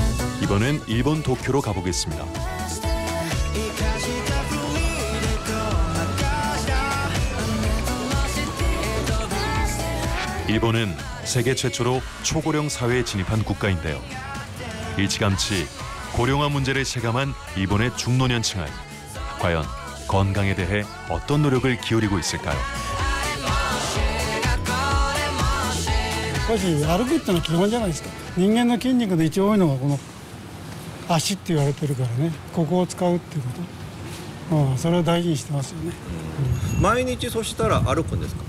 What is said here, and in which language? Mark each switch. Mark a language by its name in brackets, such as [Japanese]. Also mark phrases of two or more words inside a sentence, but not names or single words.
[Korean] 이번엔 일본 도쿄로 가보겠습니다. 일본은 세계 최초로 초고령 사회에 진입한 국가인데요. 일찌감치 고령화 문제를 체감한 일본의 중노년층은 과연 건강에 대해 어떤 노력을 기울이고 있을까요? [Japanese] やっぱり歩くってのは基本じゃないですか。人間の筋肉で一番多いのがこの足って言われてるからね、ここを使うっていうこと、それを大事にしてますよね。毎日そしたら歩くんですか？